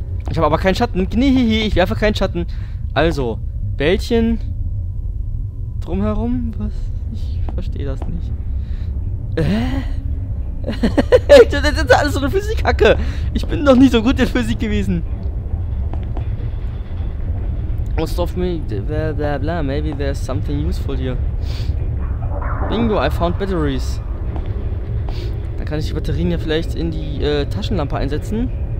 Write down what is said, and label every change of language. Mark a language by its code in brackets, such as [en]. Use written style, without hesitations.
[de] Ich habe aber keinen Schatten. Nee, ich werfe keinen Schatten. Also, Bällchen drumherum? Was? Ich verstehe das nicht. Das ist alles so eine Physikhacke. Ich bin noch nie so gut in Physik gewesen. [en] Most of me, blah blah blah. Maybe there's something useful here. Bingo, I found batteries. [de] Dann kann ich die Batterien ja vielleicht in die Taschenlampe einsetzen.